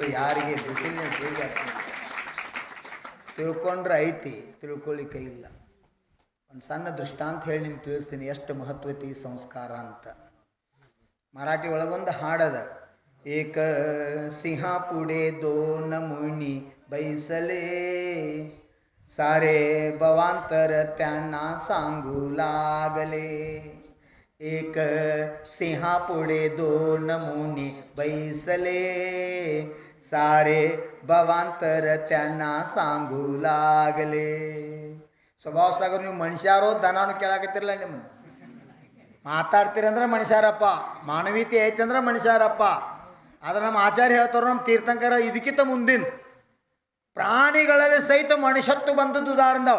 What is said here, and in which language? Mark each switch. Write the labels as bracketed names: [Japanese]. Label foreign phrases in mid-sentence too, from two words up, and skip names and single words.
[Kannada] ಯಾರಿಗೆ ಬಿಸಿಲಿನ ಬೇಗ ತಿಳ್ಕೊಂಡ್ರೆ ಐತಿ, ತಿಳ್ಕೊಳ್ಳಿಕ್ಕೆ ಇಲ್ಲ. ಒಂದು ಸಣ್ಣ ದೃಷ್ಟಾಂತ ಹೇಳಿ ನಿಮ್ಗೆ ತಿಳಿಸ್ತೀನಿ ಎಷ್ಟು ಮಹತ್ವತಿ ಸಂಸ್ಕಾರ ಅಂತ. ಮರಾಠಿ ಒಳಗೊಂದು ಹಾಡದ, [Marathi] एक सिंह पुढे दोन मुनी बैसले सारे भवांतर त्यांना सांगू लागले. एक सिंहापुढे दोन मुनी बैसले सारे भवांतर त्यांना सांगू लागले. [Kannada] ಸ್ವಭಾವ ಸಾಗರ್ ನೀವು ಮನುಷ್ಯರೋ ದನಾನು ಕೇಳಾಕತ್ತಿರಲ್ಲ. ನಿಮ್ಮ ಮಾತಾಡ್ತೀರಂದ್ರೆ ಮನುಷ್ಯರಪ್ಪ, ಮಾನವೀಯತೆ ಐತೆ ಅಂದ್ರೆ ಮನುಷ್ಯರಪ್ಪ. ಆದ್ರೆ ನಮ್ಮ ಆಚಾರ್ಯ ಹೇಳ್ತಾರೋ, ನಮ್ಮ ತೀರ್ಥಂಕರ ಇದಕ್ಕಿಂತ ಮುಂದಿನ ಪ್ರಾಣಿಗಳಲ್ಲಿ ಸಹಿತ ಮನುಷ್ಯತ್ವ ಬಂದದ್ದು ಉದಾಹರಣೆದಾವ್.